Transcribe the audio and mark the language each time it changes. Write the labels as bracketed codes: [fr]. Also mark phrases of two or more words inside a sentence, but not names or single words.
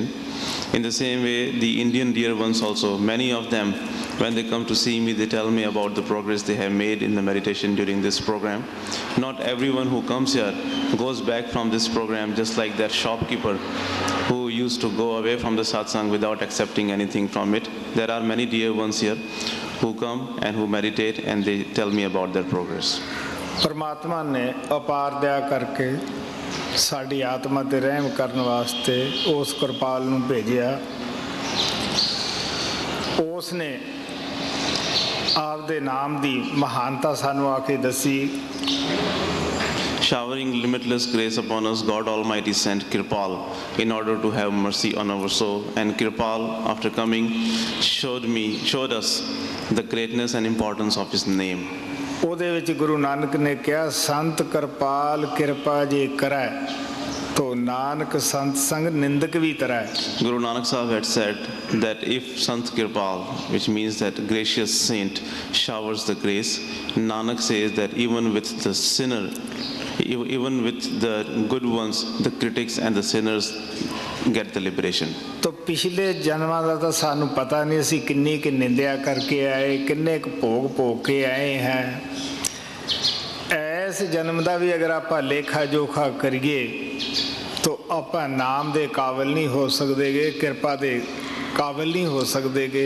[en] In the same way, the Indian dear ones also, many of them, when they come to see me, they tell me about the progress they have made in the meditation during this program. Not everyone who comes here goes back from this program just like that shopkeeper who used to go away from the satsang without accepting anything from it. There are many dear ones here who come and who meditate and they tell me about their progress. [pa] ਪਰਮਾਤਮਾ ਨੇ ਅਪਾਰ ਦਇਆ ਕਰਕੇ ਸਾਡੀ ਆਤਮਾ ਤੇ ਰਹਿਮ ਕਰਨੇ ਵਾਸਤੇ ਉਸ ਕ੍ਰਿਪਾਲ ਨੂੰ ਭੇਜਿਆ। ਉਸਨੇ ਆਪਦੇ ਨਾਮ ਦੀ ਮਹਾਨਤਾ ਸਾਨੂੰ ਆਕੇ ਦੱਸੀ। [en] Showering limitless grace upon us, God Almighty sent Kirpal in order to have mercy on our soul. And Kirpal, after coming, showed us the greatness and importance of his name. [pa] ਉਹਦੇ ਵਿੱਚ ਗੁਰੂ ਨਾਨਕ ਨੇ ਕਿਹਾ ਸੰਤ ਕਿਰਪਾਲ ਕਿਰਪਾ ਜੇ ਕਰੈ ਤੋ ਨਾਨਕ ਸੰਤ ਸੰਗ ਨਿੰਦਕ ਵੀ ਤਰੈ. [en] Guru Nanak Sahib had said that if Sant Kirpal, which means that gracious saint, showers the grace, Nanak says that even with the sinner, even with the good ones, the critics and the sinners get the liberation. [pa] ਤੋ ਪਿਛਲੇ ਜਨਮਾਂ ਦਾ ਤਾਂ ਸਾਨੂੰ ਪਤਾ ਨਹੀਂ ਅਸੀਂ ਕਿੰਨੀ ਕਿ ਨਿੰਦਿਆ ਕਰਕੇ ਆਏ, ਕਿੰਨੇ ਕੁ ਭੋਗ ਭੋਗ ਕੇ ਆਏ ਹੈ. ਇਸ ਜਨਮ ਦਾ ਵੀ ਅਗਰ ਆਪਾਂ ਲੇਖਾ ਜੋਖਾ ਕਰੀਏ ਤਾਂ ਆਪਾਂ ਨਾਮ ਦੇ ਕਾਬਿਲ ਨਹੀਂ ਹੋ ਸਕਦੇਗੇ, ਕਿਰਪਾ ਦੇ ਕਾਬਿਲ ਨਹੀਂ ਹੋ ਸਕਦੇਗੇ.